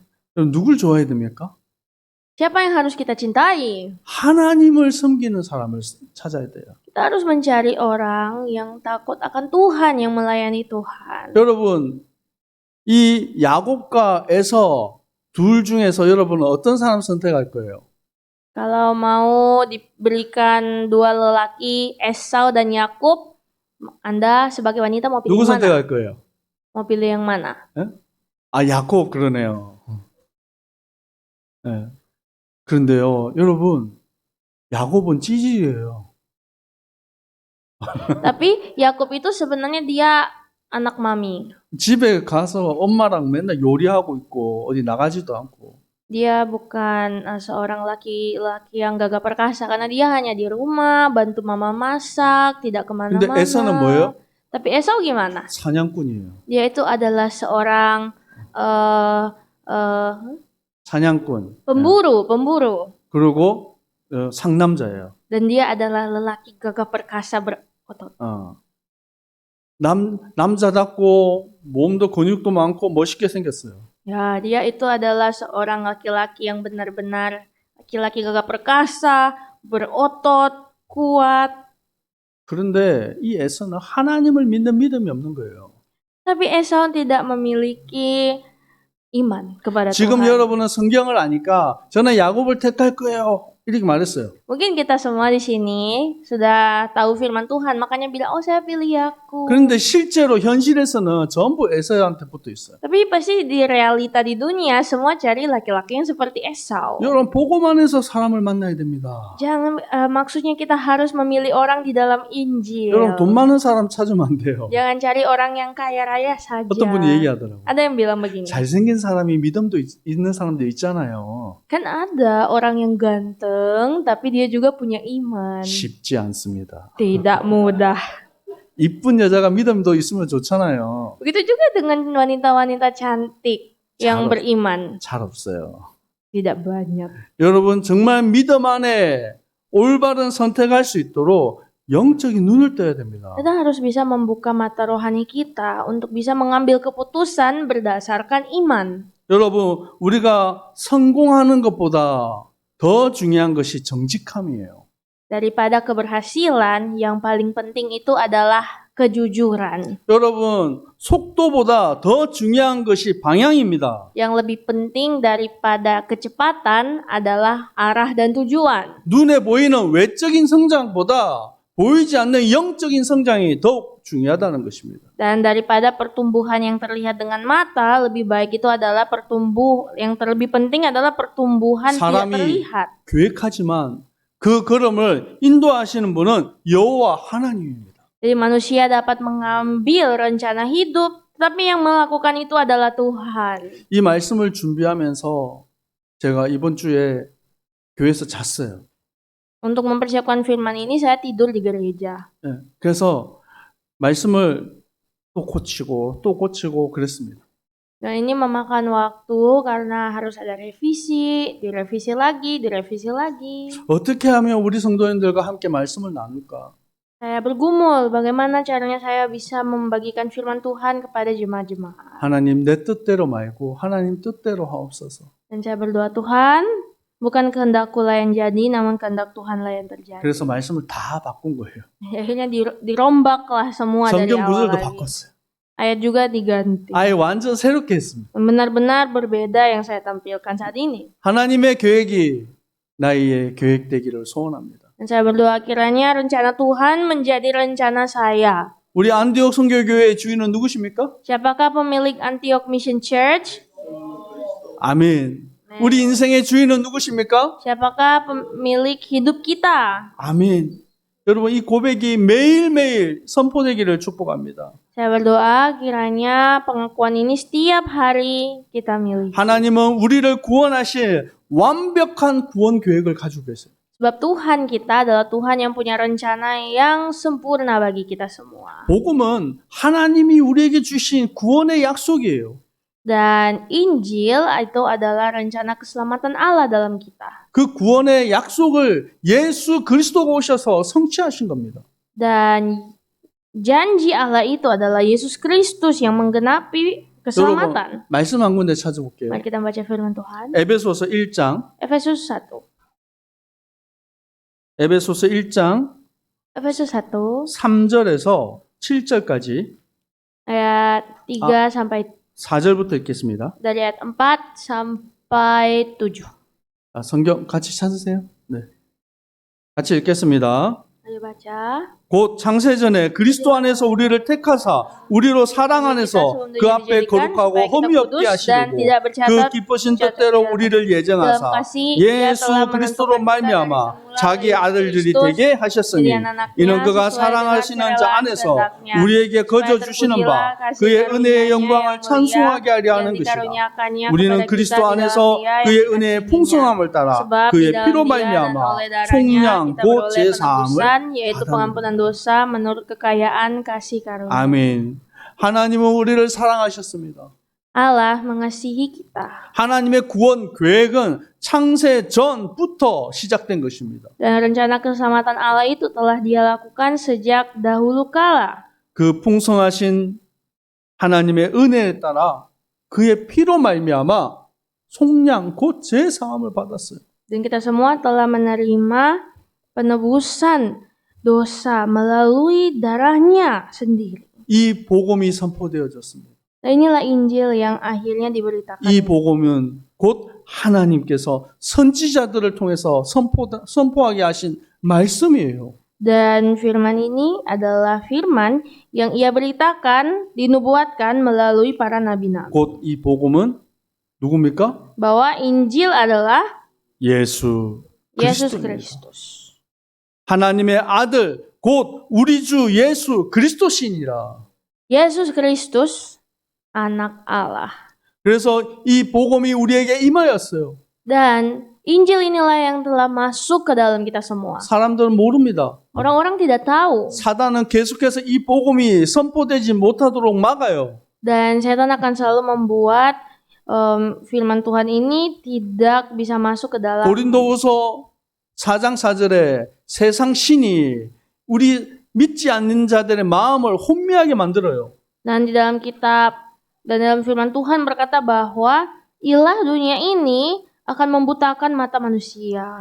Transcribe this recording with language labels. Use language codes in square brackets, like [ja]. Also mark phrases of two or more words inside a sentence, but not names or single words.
[ko] 여러분 누굴 좋아해야 됩니까? [id] Siapa yang harus kita cintai? [ko] 하나님을 섬기는 사람을 찾아야 돼요. [id] Kita harus mencari orang yang takut akan Tuhan, yang melayani Tuhan. [ko] 여러분, 이 야곱과 에서 둘 중에서 여러분은 어떤 사람 선택할 거예요? [id] Kalau mau diberikan dua lelaki, Esau dan Yakub, Anda sebagai wanita mau pilih 누구 mana? [ko] 선택할 거예요? [id] Mau pilih yang mana? [ko] 아, 야곱 그러네요. 네. 그런데요, 여러분, 야곱은 찌질이에요. [id] Tapi Yakub itu sebenarnya dia anak mami. [ko] 집에 가서 엄마랑 맨날 요리하고 있고 어디 나가지도 않고. [id] Dia bukan seorang laki-laki yang gagah perkasa karena dia hanya di rumah, bantu mama masak, tidak 근데 kemana-mana. [ko] 에서는 뭐예요? [id] Tapi Esau gimana? 사냥꾼이에요. Dia itu adalah seorang 사냥꾼. pemburu. [ko] 그리고 상남자예요. [id] Dan dia adalah lelaki gagah perkasa berotot. [ko] 남자답고 몸도 근육도 많고 멋있게 생겼어요. [id] Ya, dia itu adalah seorang laki-laki yang benar-benar laki-laki gagah perkasa, berotot, kuat. [ko] 그런데 이 에서는 하나님을 믿는 믿음이 없는 거예요. [id] Tapi Esau tidak memiliki iman kepada 지금 Tuhan. [ko] 여러분은 성경을 아니까 저는 야곱을 택할 거예요. 이렇게 말했어요. [id] Mungkin kita semua di sini sudah tahu firman Tuhan, makanya bilang, oh saya pilih Yakub. [ko] 그런데 실제로 현실에서는 전부 에서한테 붙어 있어요. [id] Tapi pasti di realita di dunia semua cari laki-laki yang seperti Esau. [ko] 여러분 보고만 해서 사람을 만나야 됩니다. [id] Jangan maksudnya kita harus memilih orang di dalam Injil. [ko] 여러분 돈 많은 사람 찾으면 안 돼요. [id] Jangan cari orang yang kaya raya saja. [ko] 어떤 분이 얘기하더라고요. [id] Ada yang bilang begini. [ko] 잘생긴 사람이 믿음도 있는 사람도 있잖아요. [id] Kan ada orang yang ganteng tapi dia juga punya iman. [ko] 쉽지 않습니다. [id] Tidak mudah. [ko] 이쁜 여자가 믿음도 있으면 좋잖아요. [id] Begitu juga dengan wanita-wanita cantik yang beriman. [ko] 잘 없어요. [id] Tidak banyak. [ko] 여러분 정말 믿음 안에 올바른 선택할 수 있도록 영적인 눈을 떠야 됩니다. [id] Kita harus bisa membuka mata rohani kita untuk bisa mengambil keputusan berdasarkan iman. [ko] 여러분 우리가 성공하는 것보다 더 중요한 것이 정직함이에요. [id] Daripada keberhasilan, yang paling penting itu adalah kejujuran. [ko] 여러분 속도보다 더 중요한 것이 방향입니다. [id] Yang lebih penting daripada kecepatan adalah arah dan tujuan. [ko] 눈에 보이는 외적인 성장보다 보이지 않는 영적인 성장이 더욱 중요하다는 것입니다. [id] Dan daripada pertumbuhan yang terlihat dengan mata, lebih baik itu adalah yang terlebih penting adalah pertumbuhan tidak terlihat. [ko] 계획하지만 그 걸음을 인도하시는 분은 여호와 하나님입니다. [id] Jadi manusia dapat mengambil rencana hidup, tapi yang melakukan itu adalah Tuhan. [ko] 이 말씀을 준비하면서 제가 이번 주에 교회에서 잤어요. [id] Untuk mempersiapkan firman ini saya tidur di gereja. [ko] 네, 그래서 말씀을 또 고치고 그랬습니다. [id] Dan ini memakan waktu karena harus ada revisi, direvisi lagi. [ko] 어떻게 하면 우리 성도님들과 함께 말씀을 나눌까? [id] Saya bergumul bagaimana caranya saya bisa membagikan firman Tuhan kepada jemaat-jemaat. [ko] 하나님 내 뜻대로 말고 하나님 뜻대로 하옵소서. [id] Dan saya berdoa, Tuhan, bukan kehendakkulah yang jadi, namun kehendak Tuhanlah yang terjadi. [ko] 그래서 말씀을 다 바꾼 거예요. [id] Akhirnya dirombaklah semua dari 성경 awal 구절도 lagi. 바꿨어요. Ayat juga diganti. [ko] 아예 완전 새롭게 했습니다. [id] Benar-benar berbeda yang saya tampilkan saat ini. [ko] 하나님의 계획이 나의 계획되기를 소원합니다. [id] Dan saya berdoa kiranya rencana Tuhan menjadi rencana saya. [ko] 우리 안디옥 선교교회의 주인은 누구십니까? [id] Siapakah pemilik Antioch Mission Church? [ko] 아멘. 우리 인생의 주인은 누구십니까? [id] Siapakah pemilik hidup kita? [ko] 아멘. 여러분 이 고백이 매일매일 선포되기를 축복합니다. [id] Saya berdoa kiranya pengakuan ini setiap hari kita miliki. [ko] 하나님은 우리를 구원하실 완벽한 구원 계획을 가지고 계세요. [id] Sebab Tuhan kita adalah Tuhan yang punya rencana yang sempurna bagi kita semua. [ko] 복음은 하나님이 우리에게 주신 구원의 약속이에요. [id] Dan Injil itu adalah rencana keselamatan Allah dalam kita. [ko] 그 구원의 약속을 예수 그리스도가 오셔서 성취하신 겁니다. [id] Dan janji Allah itu adalah Yesus Kristus yang menggenapi keselamatan. [ko] 말씀 한 군데 찾아볼게요. [id] Mari kita baca firman Tuhan. [ko] 에베소서 1장 Efesus 1. 에베소서 1장 Efesus 1 3절에서 7절까지 [id] ayat 3 sampai [ko] 4절부터 읽겠습니다. [id] dari ayat 4 sampai 7. [ko] 성경 같이 찾으세요. 네. 같이 읽겠습니다. [id] Ayo baca. [ko] 곧 창세전에 그리스도 안에서 우리를 택하사 우리로 사랑 안에서 그 앞에 거룩하고 험이 없게 하시려고 그 기쁘신 뜻대로 우리를 예정하사 예수 그리스도로 말미암아 자기 아들들이 되게 하셨으니 이는 그가 사랑하시는 자 안에서 우리에게 거저 주시는 바 그의 은혜의 영광을 찬송하게 하려 하는 것이라. 우리는 그리스도 안에서 그의 은혜의 풍성함을 따라 그의 피로 말미암아 속량 곧 제사함을 yaitu 받았느니라. [id] pengampunan dosa menurut kekayaan kasih karunia. [ko] 아멘. 하나님은 우리를 사랑하셨습니다. [id] Allah mengasihi kita. [ko] 하나님의 구원 계획은 창세 전부터 시작된 것입니다. [id] Dan rencana keselamatan Allah itu telah Dia lakukan sejak dahulu kala. [ko] 그 풍성하신 하나님의 은혜에 따라 그의 피로 말미암아 속량 곧 제사함을 받았어요. [id] Dan kita semua telah menerima penebusan dosa melalui darahnya sendiri. [ko] 이 복음이 선포되어졌습니다. [id] Nah, inilah Injil yang akhirnya diberitakan. [ko] 이 복음은 곧 하나님께서 선지자들을 통해서 선포하게 하신 말씀이에요. [id] Dan firman ini adalah firman yang Ia beritakan, dinubuatkan melalui para nabi-nabi. [ko] 곧 이 복음은 누굽니까? [id] Bahwa Injil adalah 예수 Yesus [ko] 그리스도입니다. Kristus. 하나님의 아들 곧 우리 주 예수 그리스도시니라. [id] Yesus Kristus, anak Allah. [ko] 그래서 이 복음이 우리에게 임하였어요. [id] Dan Injil inilah yang telah masuk ke dalam kita semua. [ko] 사람들은 모릅니다. [id] Orang-orang tidak tahu. [ko] 사단은 계속해서 이 복음이 선포되지 못하도록 막아요. [id] Dan setan akan selalu membuat firman Tuhan ini tidak bisa masuk ke dalam. [ko] 고린도후서 4장 4절에 세상 신이 우리 믿지 않는 자들의 마음을 혼미하게 만들어요. [id] Dan di dalam kitab dan dalam firman Tuhan berkata bahwa ilah dunia ini akan membutakan mata manusia.